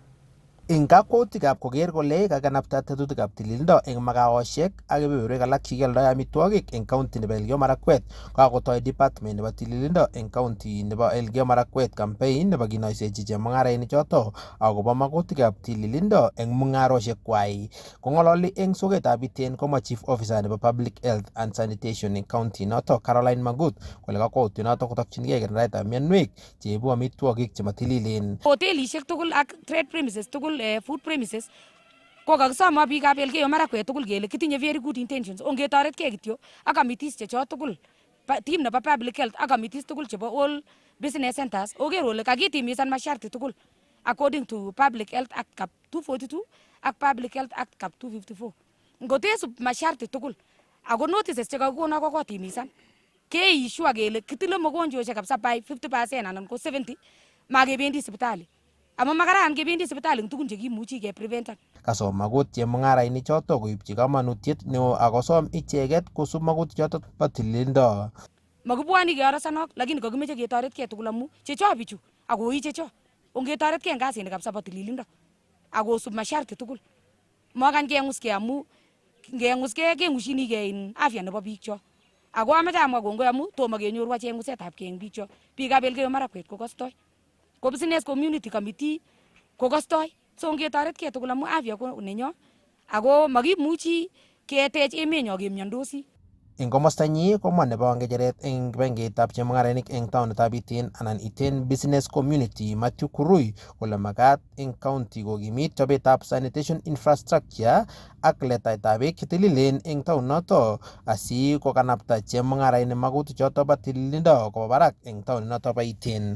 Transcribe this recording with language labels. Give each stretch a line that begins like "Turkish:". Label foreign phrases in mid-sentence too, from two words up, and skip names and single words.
Kalenjin: Ing kakwautikab koker kole kakanapta tetutikab tililindo eng magaosiek ak kebeberwek alak chekioldoe amitwogik eng county nebo Elgeyo Marakwet, kakotoi department nebo tililindo eng county nebo Elgeyo Marakwet campaign nebo kinoisechi chemung'arainik choto akobo magutikab tililindo eng mung'arosiekwai. Kong'ololi eng soketab Iten komo
English: chief officer
Kalenjin: nebo
English: public health and sanitation
Kalenjin: eng county noto Caroline Magut kole kakwautiet noto kotokchinigei kirindaetab mionwek cheibu amitwogik chematililen. Hotelisiek tugul ak
English: trade premises
Kalenjin: tugul
English: food premises
Kalenjin: ko kakisoma biikab Elgeyo Marakwet tugul kele kitinye
English: very good
Kalenjin: intentions ongetoretkei kityo ak committees chechot tugul team nebo
English: public health
Kalenjin: ak committees tugul chebo
English: all business centers
Kalenjin: oker ole kakitimisan masharti tugul
English: according to public health act cap 242
Kalenjin: ak
English: public health act cap 254
Kalenjin: ngotesub masharti tugul ako notices chekakikono ko kotimisan keissue kele kitile mogonjweshek kabisa
English: by 50%
Kalenjin: anan ko 70 makebendi sipitali. Ama makaran kebendi sipitali tugun chekimuchi kepreventan. Kasom Magut chemung'arainik choto koibchi kamanutiet neo akosom icheket kosub magutik choto bo tililindo. Makibwoni keorosanok lakini kakimeche ketoretkei tugul amu checho bichu akoi checho. Ongetoretkei eng kasini kabisa bo tililindo akosub masharti tugul. Makany keng'uskei amu ngeng'uskei keng'ushinigei in afya nebo biikcho. Ako ameche amwa kongoi amu tomo kenyoru achek ng'usetab kei eng biikcho. Biikab Elgeyo Marakwet ko kostoi. Ko
English: business community committee
Kalenjin: ko kostoi. So ngetoretkei tugul amu afya ko nenyo ako makimuchi ketech emenyo kemiondosi. Eng komostanyi komwa nebo ngecheret eng kibagengeitab chemung'arainik eng taonitab Iten anan Iten Business Community Matthew Kurui kole makat eng county kokimit chobetab
English: sanitation infrastructure
Kalenjin: ak letaetab beek chetililen eng taoninoto asi kokanapta chemung'arainik magutik choto bo tililindo koba barak eng taoninoto bo Iten.